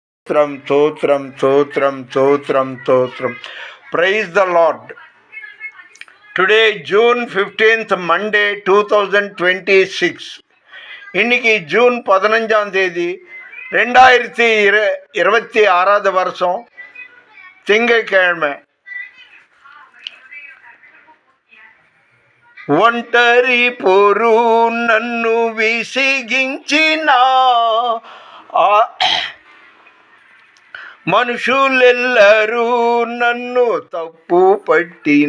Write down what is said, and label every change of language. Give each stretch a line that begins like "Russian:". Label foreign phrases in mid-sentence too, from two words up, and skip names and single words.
Telugu: స్తోత్రం స్తోత్రం స్తోత్రం స్తోత్రం స్తోత్రం.
English: Praise the Lord. Today June 15th Monday 2026.
Tamil: இன்னைக்கு ஜூன் 15ஆம் தேதி 2026 வருஷம் திங்கட்கிழமை.
Telugu: ఒంటరి పోరు నన్ను విసిగించిన మనుషులెల్లరూ నన్ను తప్పు పట్టిన.